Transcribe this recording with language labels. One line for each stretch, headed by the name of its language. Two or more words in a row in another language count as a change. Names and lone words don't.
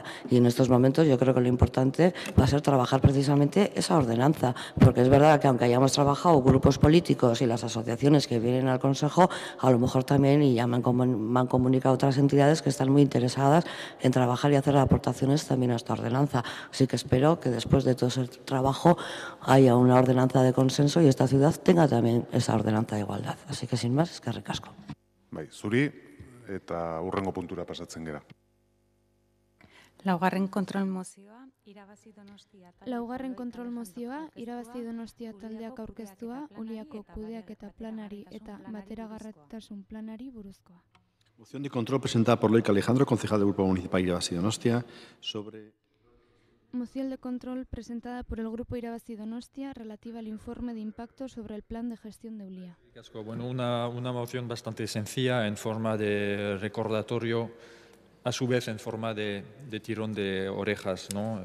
Spanish: Y en estos momentos yo creo que lo importante va a ser trabajar precisamente esa ordenanza, porque es verdad que aunque hayamos trabajado grupos políticos y las asociaciones que vienen al Consejo, a lo mejor también, y ya me han comunicado otras entidades que están muy interesadas en trabajar y hacer aportaciones también a esta ordenanza. Así que espero que después de todo ese trabajo haya una ordenanza de consenso curso y esta ciudad tenga también esa ordenanza de igualdad. Así que sin más,
Basque: eskerrik asko. Bai, zuri eta hurrengo puntura pasatzen gera. Laugarren kontrol mozioa, irabazi Donostia. Laugarren kontrol mozioa, irabazi Donostia taldeak aurkeztua, Uliako kudeaketa planari eta bateragarritasun planari buruzkoa.
Spanish: Moción de control presentada por Loic Alejandro, concejal del Grupo Municipal Irabazi Donostia, sobre... Moción de control presentada por el Grupo Irabazi Donostia relativa al informe de impacto sobre el plan de gestión de Ulia. Bueno, una moción bastante sencilla en forma de recordatorio, a su vez en forma de tirón de orejas, ¿no?